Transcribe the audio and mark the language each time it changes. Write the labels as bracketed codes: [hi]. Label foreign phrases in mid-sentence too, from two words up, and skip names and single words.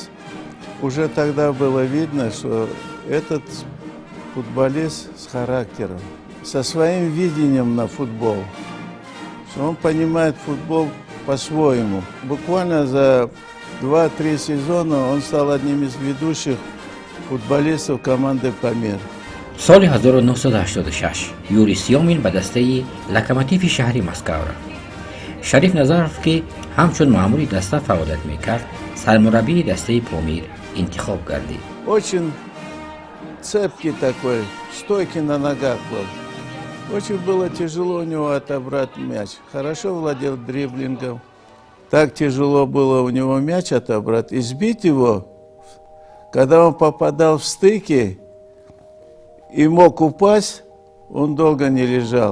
[ru] Уже тогда было видно, что этот футболист с характером, со своим видением на футбол, что он понимает футбол по-своему. Буквально за 2-3 сезона он стал одним из ведущих футболистов команды «Памир». [tg] соли 1986 юрий Сёмин ба дастаи локомотиви шаҳри Москав рафт. Шариф Назаров ки ҳамчун маъмури даста фаъолият мекард, сармураббии дастаи Помир интихоб гардид. [ru] Очень цепкий такой, стойкий на ногах был. Очень было тяжело у него отобрать мяч. Хорошо владел дриблингом. Так тяжело было у него мяч отобрать. И сбить его, когда он попадал в стыки и мог упасть, он долго не лежал.